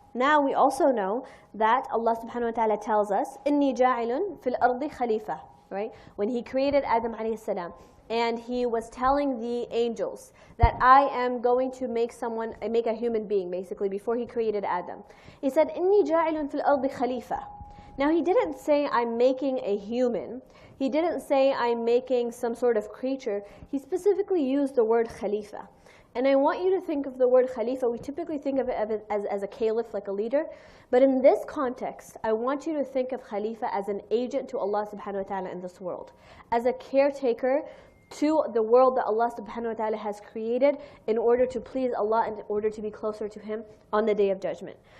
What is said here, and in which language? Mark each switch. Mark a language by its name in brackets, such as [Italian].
[English] Now we also know that Allah subhanahu wa ta'ala tells us, [Arabic] إِنِّي جَاعِلٌ فِي الْأَرْضِ خَلِيفَةً, [English] right? When He created Adam alayhi salam, and He was telling the angels that I am going to make a human being, basically, before He created Adam. He said, [Arabic] إِنِّي جَاعِلٌ فِي الْأَرْضِ خَلِيفَةً. [English] Now He didn't say I'm making a human. He didn't say I'm making some sort of creature. He specifically used the word khalifa. And I want you to think of the word khalifa. We typically think of it as a caliph, like a leader. But in this context, I want you to think of khalifa as an agent to Allah subhanahu wa ta'ala in this world, as a caretaker to the world that Allah subhanahu wa ta'ala has created in order to please Allah and in order to be closer to Him on the Day of Judgment.